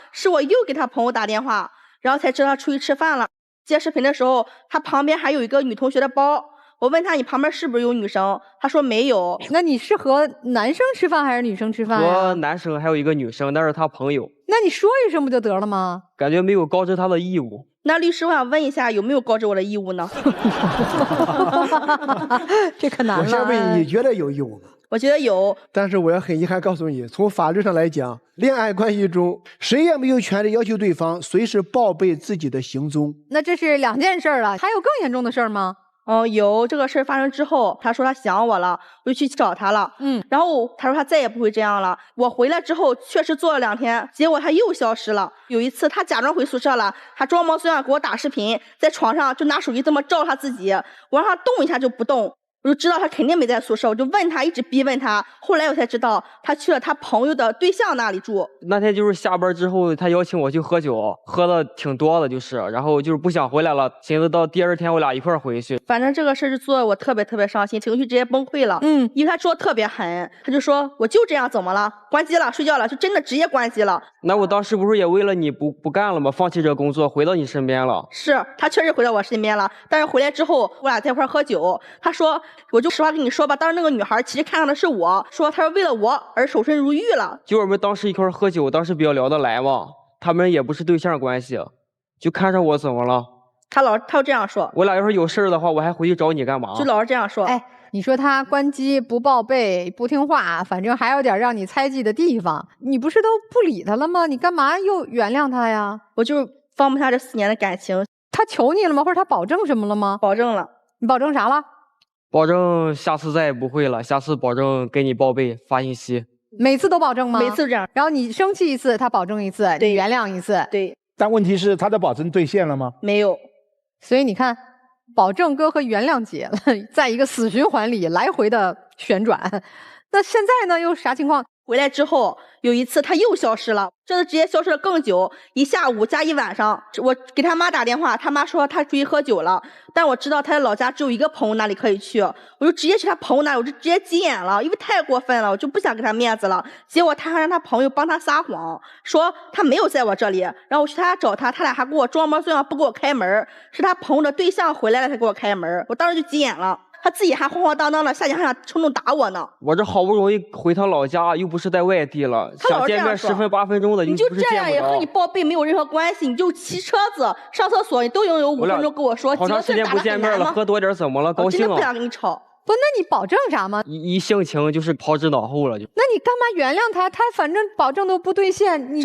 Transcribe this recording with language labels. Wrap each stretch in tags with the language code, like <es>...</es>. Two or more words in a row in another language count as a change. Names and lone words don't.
<zh>是我又給他朋友打電話，然後才知道他出去吃飯了。接視頻的時候，他旁邊還有一個女同學的包。我問他你旁邊是不是有女生？他說沒有。那你是和男生吃飯還是女生吃飯呀？和男生還有一個女生，但是他朋友。那你說一聲不就得了嗎？感覺沒有告知他的義務。那律師，我想問一下，有沒有告知我的義務呢？這可難了。我先問你，覺得有義務嗎？我覺得有，但是我要很遺憾告訴你，從法律上來講，戀愛關係中誰也沒有權利要求對方隨時報備自己的行蹤。那這是2件事了，還有更嚴重的事嗎？哦，有。這個事發生之後，他說他想我了，我就去找他了。然後他說他再也不會這樣了。我回來之後確實做了2天，結果他又消失了。有一次他假裝回宿舍了，他裝模作樣給我打視頻，在床上就拿手機這麼照他自己，我讓他動一下就不動。我就知道他肯定沒在宿舍，我就問他，一直逼問他。後來我才知道他去了他朋友的對象那裡住。那天就是下班之後，他邀請我去喝酒，喝的挺多的，就是，然後就是不想回來了，尋思到第2天我倆一塊兒回去。反正這個事就做得我特別傷心，情緒直接崩潰了。因為他說特別狠，他就說我就這樣怎麼了？關機了，睡覺了，就真的直接關機了。那我當時不是也為了你不幹了嗎？放棄這個工作，回到你身邊了。是，他確實回到我身邊了，但是回來之後我倆在一塊兒喝酒，他說我就實話跟你說吧，當時那個女孩其實看上的是我，說她是為了我而守身如玉了。就我們當時一塊兒喝酒，當時比較聊得來嘛，他們也不是对象關係，就看上我怎麼了？他就這樣說。我倆要是有事的話，我還回去找你幹嘛？就老是這樣說。哎，你說他關機不報備不聽話，反正還有點讓你猜忌的地方，你不是都不理他了嗎？你幹嘛又原諒他呀？我就放不下這4年的感情。他求你了嗎？或者他保證什麼了嗎？保證了。你保證啥了？保證下次再也不會了，下次保證給你報備發信息。每次都保證嗎？每次這樣。然後你生氣一次，他保證一次，对，你原諒一次。對。但問題是他的保證兌現了嗎？沒有。所以你看，保證哥和原諒姐在一個死循環裡來回的旋轉。那現在呢，又啥情況？回來之後有一次他又消失了，這次直接消失了更久，1下午加1晚上。我給他媽打電話，他媽說他出去喝酒了，但我知道他在老家只有一個朋友那裡可以去，我就直接去他朋友那裡，我就直接急眼了，因為太過分了，我就不想給他面子了。結果他還讓他朋友幫他撒謊，說他沒有在我這裡，然後我去他家找他，他倆還給我裝模作樣不給我開門，是他朋友的對象回來了才給我開門，我當時就急眼了。他自己還慌慌張張的，下去還想冲动打我呢。我這好不容易回他老家，又不是在外地了，想見面10分8分鐘的，你就這樣也和你報備沒有任何關係，你就騎車子上廁所，你都拥有5分鐘跟我說。好長時間不見面了，喝多點怎麼了？高興啊！我真的不想跟你吵。不，那你保證啥嗎？一性情就是拋之腦後了就。那你幹嘛原諒他？他反正保證都不兌現，你</zh>